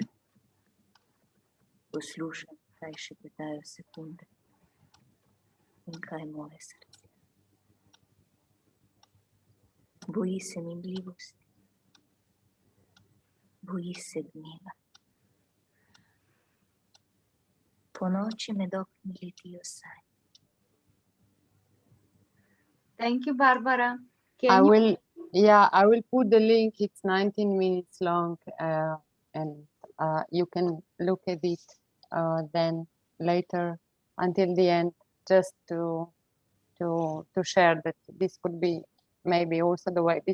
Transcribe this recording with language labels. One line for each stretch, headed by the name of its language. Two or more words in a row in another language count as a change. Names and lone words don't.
Slovenian: Poslušam, kaj šepetajo sekunde in kaj moje srce. Boji se minljivosti, boji se dneva. Po noči med okni letijo sanje.
English: Thank you, Barbara. I will put the link. It's 19 minutes long, and you can look at it then later until the end, just to share that this could be maybe also the way.